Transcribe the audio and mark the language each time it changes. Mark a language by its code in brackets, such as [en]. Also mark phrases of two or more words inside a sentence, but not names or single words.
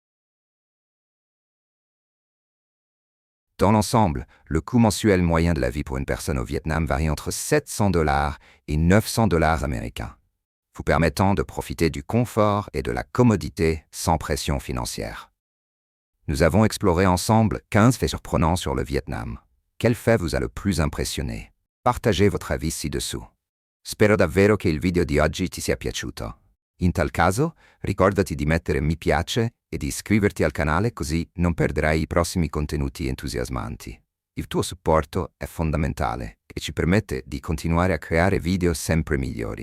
[fr] Dans l'ensemble, le coût mensuel moyen de la vie pour une personne au Vietnam varie entre 700 dollars et 900 dollars américains, vous permettant de profiter du confort et de la commodité sans pression financière. Nous avons exploré ensemble 15 faits surprenants sur le Vietnam. Quel fait vous a le plus impressionné? Partagez votre avis ci-dessous. [it] Spero davvero che il video di oggi ti sia piaciuto. In tal caso, ricordati di mettere mi piace e di iscriverti al canale così non perderai i prossimi contenuti entusiasmanti. Il tuo supporto è fondamentale e ci permette di continuare a creare video sempre migliori.